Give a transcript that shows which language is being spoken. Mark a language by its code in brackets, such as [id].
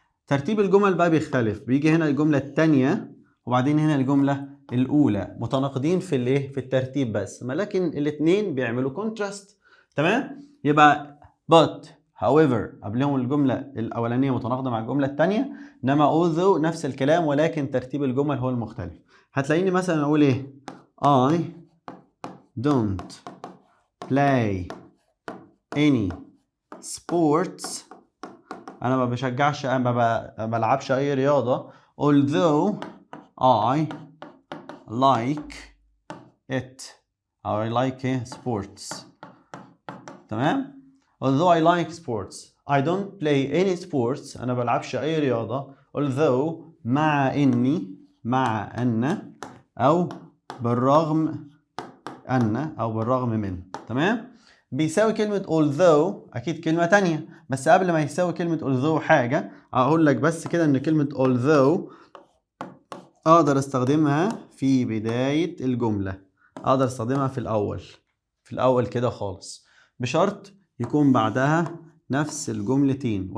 [ar] ترتيب الجمل بقى بيختلف، بيجي هنا الجملة التانية وبعدين هنا الجملة الاولى، متناقضين في الايه؟ في الترتيب بس، ولكن الاتنين بيعملوا كونتراست. تمام، يبقى [en] but however [ar] قبلهم الجملة الأولانية متناقضة مع الجملة الثانية، إنما although نفس الكلام ولكن ترتيب الجمل هو المختلف. هتلاقيني مثلا أقول إيه؟ [en] I don't play any sports. [ar] أنا ما بشجعش، أنا ما بلعبش أي رياضة. [en] although I like it. I like sports. تمام؟ although I like sports I don't play any sports. [ar] أنا بلعبش أي رياضة. although مع أن أو بالرغم من. تمام؟ بيساوي كلمة although أكيد كلمة تانية، بس قبل ما يساوي كلمة although حاجة أقول لك بس كده إن كلمة although أقدر أستخدمها في بداية الجملة، أقدر أستخدمها في الأول كده خالص، بشرط يكون بعدها نفس الجملتين.